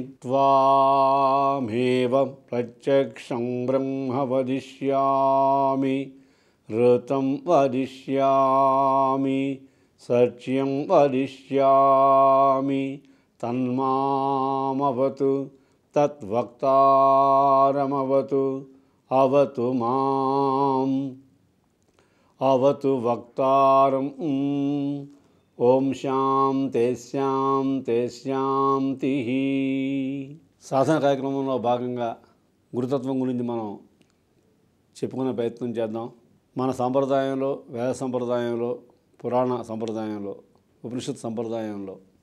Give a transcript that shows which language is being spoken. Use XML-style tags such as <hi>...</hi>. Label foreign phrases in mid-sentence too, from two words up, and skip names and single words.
<sa>त्वामेव प्रत्यक्षं ब्रह्म वदिष्यामि ऋतं वदिष्यामि सत्यं वदिष्यामि तन्मामवतु तद्वक्तारमवतु अवतु माम् अवतु वक्तारम् ఓం శాంతే శాంతే శాంతి.</sa> <te>సాధన కార్యక్రమంలో భాగంగా గురుతత్వం గురించి మనం చెప్పుకునే ప్రయత్నం చేద్దాం. మన సంప్రదాయంలో, వేద సంప్రదాయంలో, పురాణ సంప్రదాయంలో, ఉపనిషత్ సంప్రదాయంలో</te>